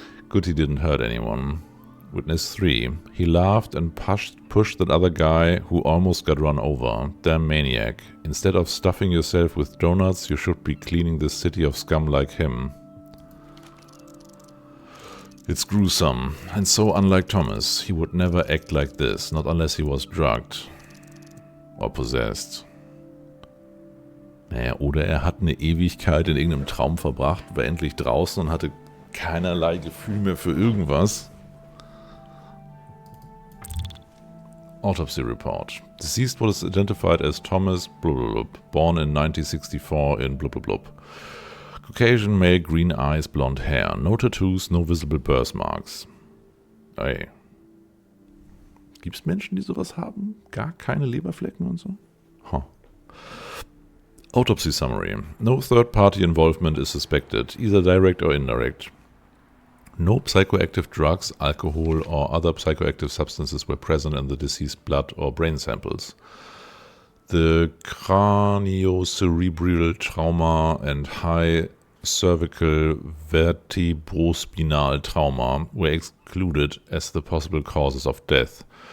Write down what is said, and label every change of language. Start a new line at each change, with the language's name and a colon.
English: Good he didn't hurt anyone. Witness 3. He laughed and pushed that other guy who almost got run over. Damn maniac. Instead of stuffing yourself with donuts, you should be cleaning this city of scum like him. It's gruesome, and so unlike Thomas. He would never act like this, not unless he was drugged. Or possessed.
German: Naja, oder er hat eine Ewigkeit in irgendeinem Traum verbracht, war endlich draußen und hatte keinerlei Gefühl mehr für irgendwas.
English: Autopsy report. Deceased was identified as Thomas Blub, born in 1964 in Blub. Caucasian male, green eyes, blonde hair. No tattoos, no visible birthmarks. Ey.
German: Gibt's Menschen, die sowas haben? Gar keine Leberflecken und so?
English: Huh. Autopsy summary. No third-party involvement is suspected, either direct or indirect. No psychoactive drugs, alcohol, or other psychoactive substances were present in the deceased's blood or brain samples. The craniocerebral trauma and high cervical vertebrospinal trauma were excluded as the possible causes of death.